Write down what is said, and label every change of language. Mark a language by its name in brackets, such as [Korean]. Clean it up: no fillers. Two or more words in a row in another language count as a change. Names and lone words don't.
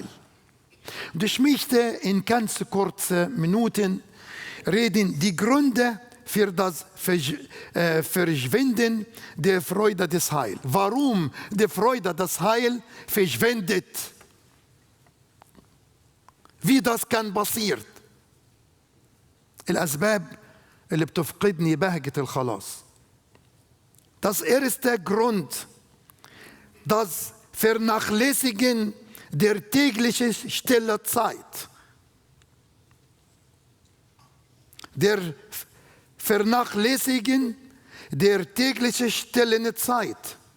[German] Und ich möchte in ganz kurzen Minuten reden, die Gründe für das Verschwinden der Freude des Heils. Warum die Freude des Heils verschwindet? Wie das kann passieren? [Arabic] الأسباب اللي بتفقدني بهجة الخلاص. [German] Das erste Grund, das Vernachlässigen der täglichen stille Zeit. Der Vernachlässigen der täglichen stillen Zeit.